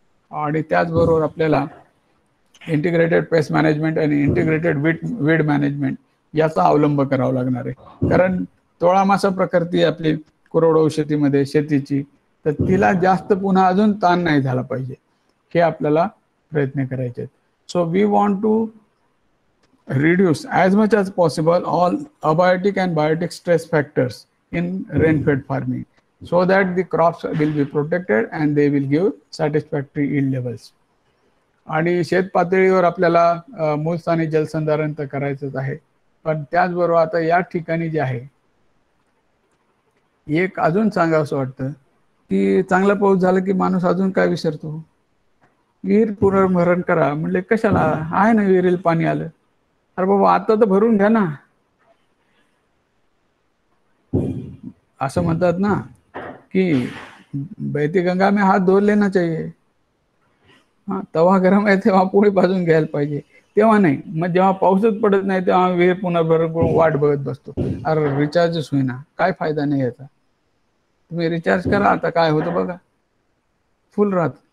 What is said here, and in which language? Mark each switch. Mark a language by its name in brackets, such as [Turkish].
[Marathi] आणि त्याचबरोबर आपल्याला इंटिग्रेटेड पेस्ट मॅनेजमेंट आणि इंटिग्रेटेड वीड मॅनेजमेंट याचा अवलंब करावा लागणार आहे. कारण तोळामासा प्रकृती आपली कोरडवाहू शेतीमध्ये शेतीची, तर तिला जास्त पुन्हा अजून ताण नाही झाला पाहिजे, हे आपल्याला प्रयत्न करायचे आहेत. [English] So we want to reduce as much as possible all abiotic and biotic stress factors in rain-fed farming so that the crops will be protected and they will give satisfactory yield levels. [Marathi] आणि शेत पातळीवर आपल्याला मूलस्थानी जलसंधारण तर करायचंच आहे, पण त्याचबरोबर आता या ठिकाणी जे आहे एक अजून सांगावंसं वाटतं की चांगला पाऊस झाला की माणूस अजून काय विसरतो, विहीर पुनर्भरण करा म्हणले कशाला, आहे ना विहिरीला पाणी आलं, अरे बाबा आता तर भरून घ्या ना. [Hindi] असं म्हणतात ना की बहती गंगा में हाथ धो लेना चाहिए. [Marathi] हा, तवा गरम आहे तेव्हा पोळी भाजून घ्यायला पाहिजे, तेव्हा नाही. मग जेव्हा पाऊसच पडत नाही तेव्हा विहीर पुनर्भरण करून वाट बघत बसतो. अरे रिचार्जच होईना, काय फायदा नाही याचा. तुम्ही रिचार्ज करा, आता काय होतं बघा, फुल राहत.